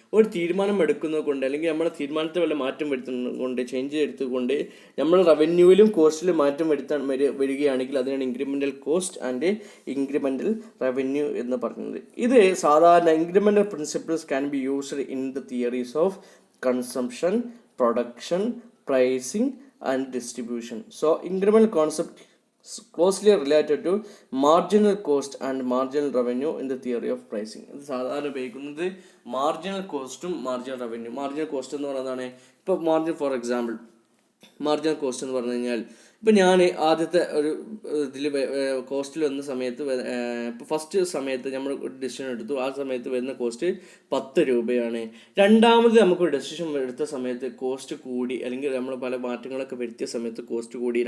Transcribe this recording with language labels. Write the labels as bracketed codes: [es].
[ml] ഒരു തീരുമാനം എടുക്കുന്നത് കൊണ്ട് അല്ലെങ്കിൽ നമ്മുടെ തീരുമാനത്തിൽ വല്ല മാറ്റം വരുത്തുന്നത് കൊണ്ട്, ചേഞ്ച് എടുത്തുകൊണ്ട് നമ്മൾ റവന്യൂവിലും കോസ്റ്റിലും മാറ്റം വരികയാണെങ്കിൽ അതിനാണ് incremental cost and incremental revenue എന്ന് പറയുന്നത്. ഇത് സാധാരണ [en] Incremental principles can be used in the theories of consumption, production, pricing and distribution. So incremental concept closely related to marginal cost and marginal revenue in the theory of pricing. [ml] ഇത് സാധാരണ ഉപയോഗിക്കുന്നത് marginal കോസ്റ്റും marginal revenue. Marginal cost എന്ന് പറയുന്നതാണ് ഇപ്പോൾ for example marginal cost എന്ന് പറഞ്ഞു കഴിഞ്ഞാൽ ഇപ്പം ഞാൻ ആദ്യത്തെ ഒരു ഇതിൽ കോസ്റ്റിൽ വന്ന സമയത്ത് ഇപ്പോൾ ഫസ്റ്റ് സമയത്ത് നമ്മൾ ഒരു ഡെസിഷൻ എടുത്തു. ആ സമയത്ത് വരുന്ന കോസ്റ്റ് 10 രൂപയാണ്. രണ്ടാമത് നമുക്കൊരു ഡെസിഷൻ എടുത്ത സമയത്ത് കോസ്റ്റ് കൂടി, അല്ലെങ്കിൽ നമ്മൾ പല മാറ്റങ്ങളൊക്കെ വരുത്തിയ സമയത്ത് കോസ്റ്റ് കൂടി.